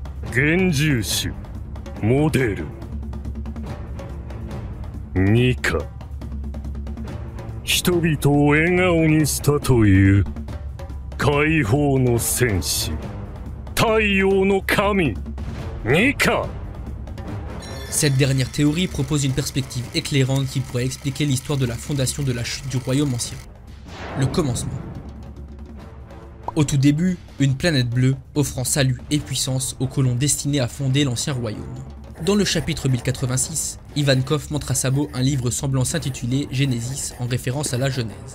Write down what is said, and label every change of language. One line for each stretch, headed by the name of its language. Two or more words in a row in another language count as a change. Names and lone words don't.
Japanese: 幻獣種モデルニカ人々を笑顔にしたという解放の戦士太陽の神ニカ.
French: Cette dernière théorie propose une perspective éclairante qui pourrait expliquer l'histoire de la fondation de la chute du royaume ancien. Le commencement. Au tout début, une planète bleue offrant salut et puissance aux colons destinés à fonder l'ancien royaume. Dans le chapitre 1086, Ivankov montre à Sabo un livre semblant s'intituler Genesis en référence à la Genèse.